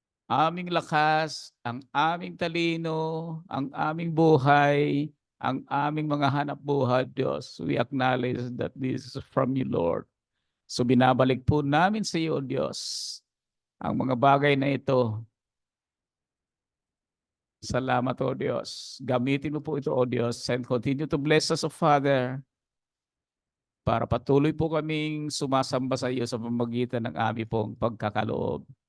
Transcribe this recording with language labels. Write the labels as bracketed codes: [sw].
[tl] Aming lakas, ang aming talino, ang aming buhay, ang aming mga hanap buhay, Diyos. [en] We acknowledge that this is from you, Lord. [tl] So binabalik po namin sa iyo, Diyos, ang mga bagay na ito. Salamat, O Diyos. Gamitin mo po ito, O Diyos, [en] and continue to bless us, O Father, [tl] para patuloy po kaming sumasamba sa iyo sa pamamagitan ng aming pong pagkakaloob.